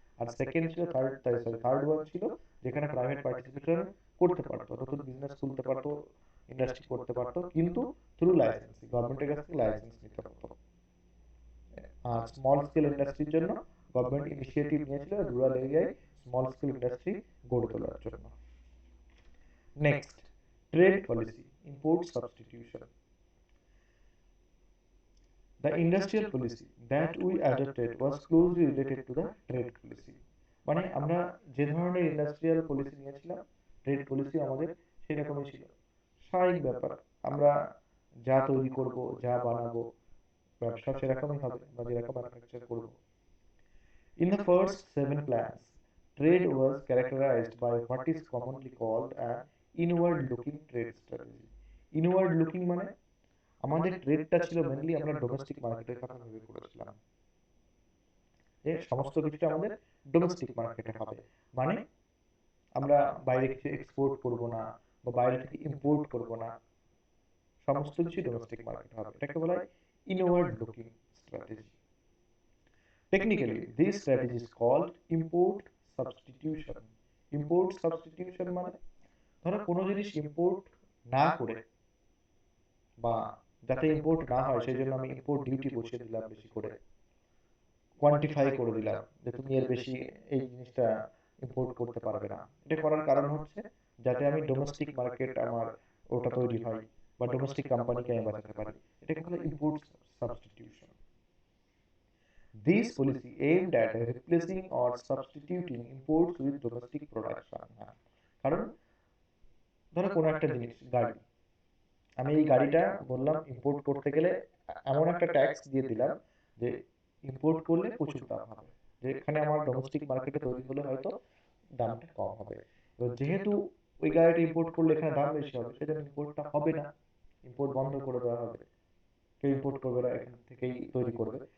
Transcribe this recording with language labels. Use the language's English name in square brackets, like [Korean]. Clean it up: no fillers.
[Bangla] আর second ছিল third one ছিল যেখানে প্রাইভেট পার্টিসিপেশন করতে পারতো, নতুন বিজনেস খুলতে পারতো, ইন্ডাস্ট্রি করতে পারতো, কিন্তু থ্রু লাইসেন্স, গভর্নমেন্টের কাছ থেকে লাইসেন্স নিতে হতো। আর স্মল স্কেল ইন্ডাস্ট্রির জন্য গভর্নমেন্ট ইনিশিয়েটিভ নিয়েছিল রুরাল এরিয়ায় স্মল স্কেল ইন্ডাস্ট্রি গড়ে তোলার জন্য। Next, trade policy, import substitution. [English] The industrial policy that we adopted was closely related to the trade policy। [Bangla] মানে আমরা যে ধরনের ইন্ডাস্ট্রিয়াল পলিসি নিয়েছিলাম, ট্রেড পলিসি আমাদের সেরকমই ছিল। স্বাভাবিক ব্যাপার, আমরা যা তৈরি করব, যা বানাবো, ব্যবসা সেরকমই হবে, আমরা যেরকম ম্যানুফ্যাকচার করব। [English] In the first 7 plans, trade was characterized by what is commonly called an inward-looking trade strategy। [Bangla] Inward-looking মানে আমাদের ট্রেডটা ছিল মেনলি, আমরা ডোমেস্টিক মার্কেটের কথা ভেবে করেছিলাম, যে সমস্ত কিছুটা আমাদের ডোমেস্টিক মার্কেটে হবে। মানে আমরা বাইরে কিছু এক্সপোর্ট করব না বা বাইরে থেকে ইম্পোর্ট করব না, সমস্ত কিছু ডোমেস্টিক মার্কেটে হবে। এটাকে বলা হয় inward looking strategy. [English] Technically this strategy is called import substitution. [Bangla] Import substitution মানে ধরো কোনো জিনিস ইম্পোর্ট না করে, বা যাতে ইম্পোর্ট না হয় সেই জন্য আমি ইম্পোর্ট ডিউটি বসিয়ে দিলাম বেশি করে, কোয়ান্টিফাই করে দিলাম যে তুমি এর বেশি এই জিনিসটা ইম্পোর্ট করতে পারবে না। এটা করার কারণ হচ্ছে যাতে আমি ডোমেস্টিক মার্কেট আমার ওটা তৈরি হয় বা ডোমেস্টিক কোম্পানিকে আমি বাঁচাতে পারি। এটাকে বলে import substitution. [English] This policy aimed at replacing or substituting imports with domestic production। [Bangla] কারণ ধরো কোনো একটা জিনিস, গাড়ি, আমি এই গাড়িটা বললাম ইম্পোর্ট করতে গেলে এমন একটা ট্যাক্স দিয়ে দিলাম যে ইম্পোর্ট করলে প্রচুর দাম হবে, যেখানে আমার ডোমেস্টিক মার্কেটে তৈরি হলে হয়তো দামটা কম হবে। তো যেহেতু ওই গাড়িটা ইম্পোর্ট করলে এখানে দাম বেশি হবে, সেজন্য ইম্পোর্টটা হবে না, ইম্পোর্ট বন্ধ করে দেওয়া হবে, কেউ ইম্পোর্ট করবে না, এখান থেকেই তৈরি করবে।